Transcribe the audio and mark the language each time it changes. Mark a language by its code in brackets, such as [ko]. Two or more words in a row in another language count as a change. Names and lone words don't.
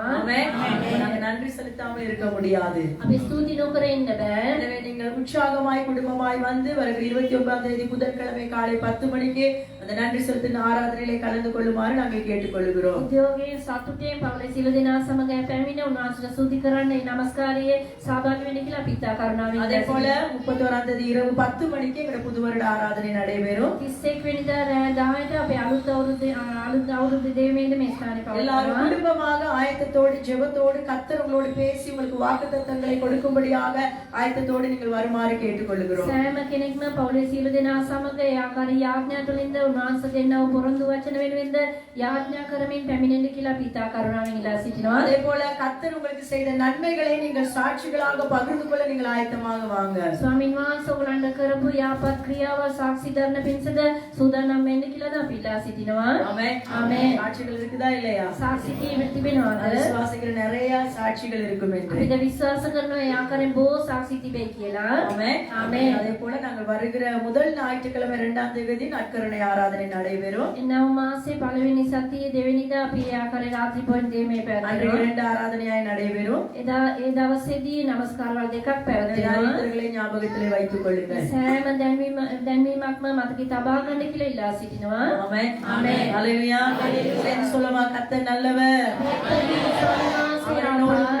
[ta] ஆமென். நாங்க நன்றி செலுத்தாமல் இருக்க முடியாது. [si] අපි ස්තුති නොකර ඉන්න බෑ. [ta] எனவே நீங்கள் உற்சாகமாய் குடும்பமாய் வந்து வருகிற 29ஆம் தேதி புதன்கிழமை காலை 10 மணிக்கு அந்த நன்றி செலுத்தும் ஆராதனையிலே கலந்து கொள்ளுமாறு நாங்கள் கேட்டுக்கொள்கிறோம். [si] උද්‍යෝගයෙන් සතුටෙන් පවුලේ සියලු දෙනා සමග පැමිණ උන්වහන්සේට ස්තුති කරන්න මේ නමස්කාරයේ සහභාගී වෙන්න කියලා අපි ඉතා කරුණාවෙන් [ta] அதே போல 31ஆம் தேதி இரவு 10 மணிக்கு எங்க புது வருட ஆராதனை நடைபெறும். [si] 31 වෙනිදා රෑ 10ට අපේ අලුත් අවුරුද්ද දේවමේද මේ ස්ථානේ [ta] எல்லாரும் [si] පවත්වනවා. [ta] குடும்பமாக ஆயத்தத்தோடு ஜெபத்தோடு கர்த்தர் உங்களோடு பேசி உங்களுக்கு வாக்குத்தத்தங்களை கொடுக்கும்படியாக ஆயத்தத்தோடு நீங்கள் வருமாறு கேட்டுக்கொள்கிறோம். [si] සෑම කෙනෙක්ම පවුලේ සියලු දෙනා සමග ඒ ආකාරී යාඥා තුළින්ද උන්වහන්සේ දෙන්නව පොරොන්දු වචන වෙනුවෙන්ද යාඥා කරමින් පැමිණෙන්න කියලා අපි ඉතා කරුණාවෙන් ඉල්ලා සිටිනවා. [ta] அதே போல கர்த்தர் உங்களுக்கு செய்த நன்மைகளை நீங்கள் சாட்சிகளாக பகிர்ந்து கொள்ள நீங்கள் ஆயத்தமாக வாங்க. [si] ස්වාමීන් වහන්සේ ඔයගලන්ට කරපු යාපත් ක්‍රියාව සාක්ෂි දරන පිණිසද සූදානම් වෙන්න කියලා අපි ඉල්ලා සිටිනවා. [ta] ஆமென். ஆமென். சாட்சிகள் இருக்குதா இல்லையா? [si] සාක්ෂි කීම තිබෙනවද? [ta] விசுவாசிக்கிற நிறைய சாட்சிகள் இருக்கும் என்று. [si] අපිට විශ්වාස කරනවා ඒ ආකාරයෙන් බොහෝ සාක්ෂි තිබේ කියලා. [ta] ஆமென். ஆமென். அதே போல நாங்கள் வருகிற முதல் ஞாயிற்றுக்கிழமை 2ஆம் தேதி நற்கருணை ஆராதனை நடைபெறும். [si] එනව මාසේ පළවෙනි සතියේ දෙවෙනිදා අපි ඒ ආකාරයේ රාත්‍රී පොන් දේමේ [ta] அன்றைக்கு [si] පැවැත්වෙනවා. [ta] 2 ஆராதனையாய் நடைபெறும். [si] එදා ඒ දවසේදී නමස්කාරවල දෙකක් පැවැත්වෙනවා. [ta] ஞாயிற்றுகளை ஞாபகத்திலே வைத்துக் கொள்ளுங்கள். [si] සෑම දැන්වීමක්ම මතකේ තබා ගන්න කියලා ඉල්ලා සිටිනවා. [ta] ஆமென். ஆமென். ஹalleluya. சேர்ந்து சொல்லுமா, கர்த்தர் நல்லவர். [si] ස්වාමීන් වහන්සේ [ta] அவர் என்னோடு